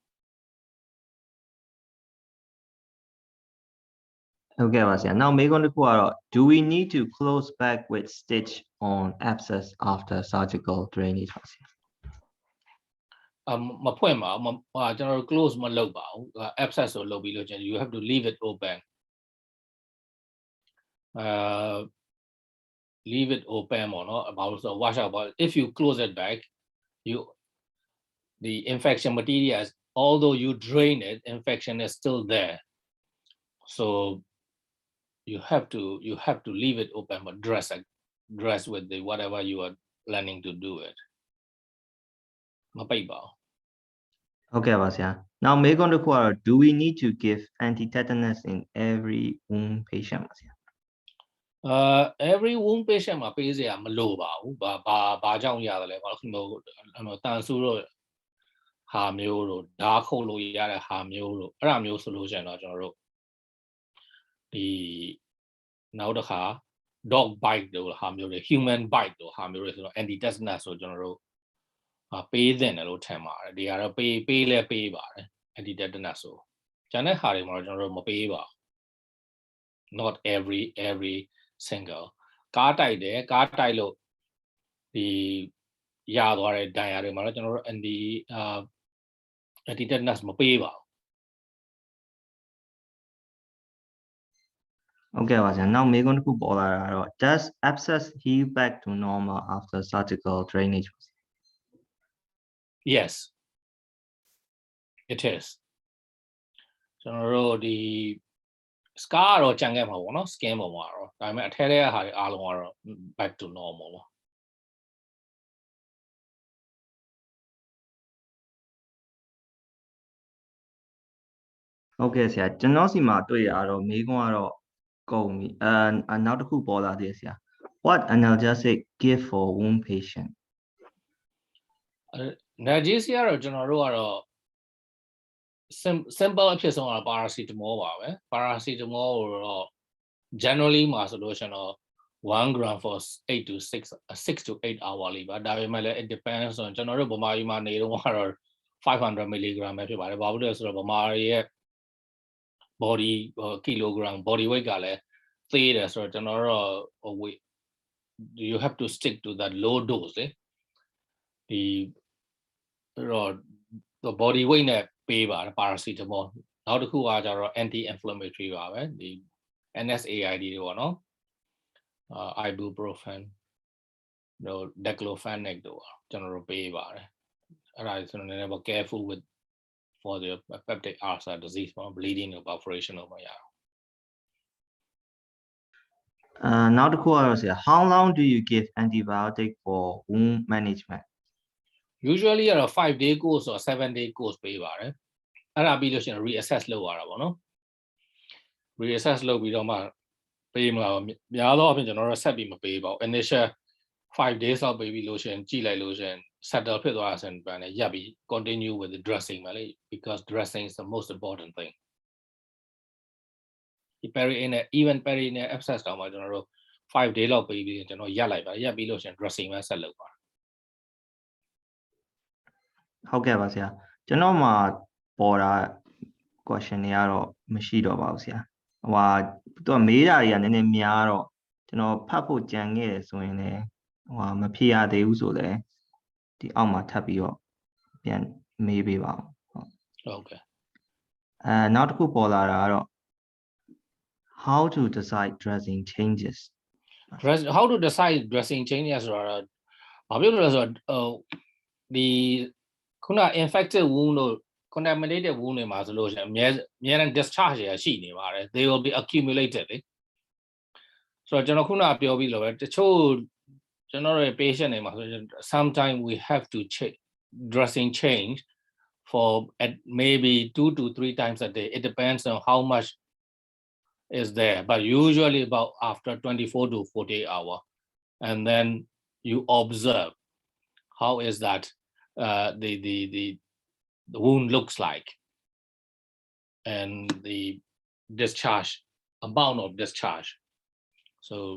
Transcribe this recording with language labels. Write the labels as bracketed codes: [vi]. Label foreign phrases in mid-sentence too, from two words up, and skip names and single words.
[en] Okay [my] ပါဆရာ [en] Now [my] မေးခွန်းတစ်ခုကတော့ [en] do we need to close back with stitch on abscess after surgical drainage [my] ပါဆရာ မဖွင့်ပါဘူးကျွန်တော်တို့ close မလုပ်ပါဘူး abscess ကိုလုပ်ပြီးလို့ချင်း [en] you have to leave it open leave it open [my] ပေါ့နော် [en] about so wash out but if you close it back the infection material although you drain it infection is still there so you have to leave it open but dress with the whatever you are planning to do it [my] မပိတ်ပါဘူး [en] Okay [my] ပါဆရာ [en] Now [my] မေးခွန်းတစ်ခုကတော့ [en] do we need to give anti-tetanus in every wound patient [my] ပါဆရာ [en] every wound patient [my] မှာပေးစရာမလိုပါဘူးဘာကြောင့်ရတယ်လဲဘာလို့တန်ဆူတော့ဟာမျိုးတို့ဓာတ်ခုတ် လို့ရတဲ့ဟာမျိုးတို့အဲ့ဒါမျိုးဆိုလို့ရှိရင်တော့ကျွန်တော်တို့ဒီနောက်တစ်ခါ [en] dog bite [my] တို့ဟာမျိုးတွေ [en] human bite [my] တို့ဟာမျိုးတွေဆိုတော့ [en] anti tetanus [my] ဆိုကျွန်တော်တို့ပေးသင့်တယ်လို့ထင်ပါတယ်ဒီကတော့ပေးလဲပေးပါတယ် [en] anti tetanus [my] ဆိုကျန်တဲ့ဟာတွေမှာတော့ကျွန်တော်တို့မပေးပါဘူး [en] not every single [my] ကားတိုက်လို့ဒီရသွားတဲ့ဒဏ်ရာတွေမှာတော့ကျွန်တော်တို့ [en] anti tetanus [my] မပေးပါဘူး [en] Okay [my] ပါဆရာ [en] Now [my] မေးခွန်းတစ်ခုပေါ်လာတာတော့ [en] does abscess heal back to normal after surgical drainage [my] ပါဆရာ [en] Yes it is [my] ကျွန်တော်တို့ဒီ scar တော့ကြံခဲ့မှာပေါ့နော် skin ပေါ်မှာတော့ဒါပေမဲ့အထဲထဲကဟာတွေအားလုံးကတော့ [en] back to normal [my] ပေါ့ Okay ဆရာကျွန်တော်စီမှာတွေ့ရတော့မေးခွန်းကတော့ကုန်ပြီနောက်တစ်ခုပေါ်လာသေးတယ်ဆရာ [en] What analgesic give for wound patient [my] analgesia တော့ကျွန်တော်တို့ကတော့ simple အဖြစ်ဆုံးကတော့ paracetamol ပါပဲ paracetamol ကိုတော့ generally မှာဆိုလို့ရှိရင်တော့ [en] 1 gram for 6 to 8 hour [my] လေးပါ ဒါပေမဲ့လည်း [en] it depends on [my] ကျွန်တော်တို့ဗမာပြည်မှာနေတော့ကတော့500 mg ပဲဖြစ်ပါတယ်ဘာလို့လဲဆိုတော့ဗမာရဲ့ [en] body kilogram body weight [my] ကလည်းသေးတယ်ဆိုတော့ကျွန်တော်တို့ [en] weight you have to stick to that low dose [my] လေဒီတော့ [en] the body weight [my] နဲ့ပေးပါတယ် paracetamol နောက်တစ်ခုကကျတော့ [en] anti inflammatory [my] ပါပဲဒီ NSAID တွေပေါ့နော် ibuprofen တို့ diclofenac တို့ကျွန်တော်တို့ပေးပါတယ်အဲ့ဒါဆိုတော့နည်းနည်းပေါ့ [en] careful with for the peptic ulcer disease [my] ပေါ့ [en] bleeding or perforation [my] တော့မရအောင် နောက်တစ်ခုကတော့ဆရာ [en] how long do you give antibiotic for wound management [my] usually ကတော့ [en] 5 day course or 7 day course [my] ပေးပါတယ်အဲ့ဒါပြီးလို့ရှိရင် reassess လုပ်ရတာပေါ့နော် reassess လုပ်ပြီးတော့မှပေးမလားများသောအားဖြင့်ကျွန်တော်တို့ဆက်ပြီးမပေးပါဘူး [en] initial 5 days [my] လောက်ပေးပြီးလို့ရှိရင်ကြည့်လိုက်လို့ရှိရင် settle ဖြစ်သွားတဲ့ဘန်နဲ့ရပ်ပြီး [en] continue with the dressing [my] ပဲလေ [en] because dressing is the most important thing [my] ဒီ [en] perianal even perianal abscess [my] တောင်မှကျွန်တော်တို့5 day လောက်ပေးပြီးကျွန်တော်ရပ်လိုက်ပါရပ်ပြီးလို့ရှိရင် dressing ပဲဆက်လုပ်ပါ ဟုတ်ကဲ့ပါဆရာကျွန်တော်မှာပေါ်တာ question တွေကတော့မရှိတော့ပါဘူးဆရာသူကမေးတာတွေကနည်းနည်းများတော့ကျွန်တော်ဖတ်ဖို့ကြံခဲ့တယ်ဆိုရင်လည်းမဖြေရသေးဘူးဆိုလည်းဒီအောက်မှာထပ်ပြီးတော့ပြန်မေးပေးပါဦး ဟုတ်ကဲ့ နောက်တစ်ခုပေါ်လာတာကတော့ [en] how to decide dressing changes how to decide dressing changes [my] ဆိုတာတော့ဘာဖြစ်လို့လဲဆိုတော့ဒီခုန [en] infected wound [my] တို့ [en] contaminated wound [my] တွေမှာဆိုလို့ရှိရင်အများနဲ့ discharge တွေရှိနေပါတယ် [en] they will be accumulated [my] လေဆိုတော့ကျွန်တော်ခုနပြောပြီးလို့ပဲတချို့ကျွန်တော်ရဲ့ patient တွေမှာဆိုရင် [en] sometimes we have to check dressing change for at maybe 2 to 3 times a day it depends on how much is there but usually about after 24 to 48 hours and then you observe how is that the wound looks like and the discharge amount of discharge so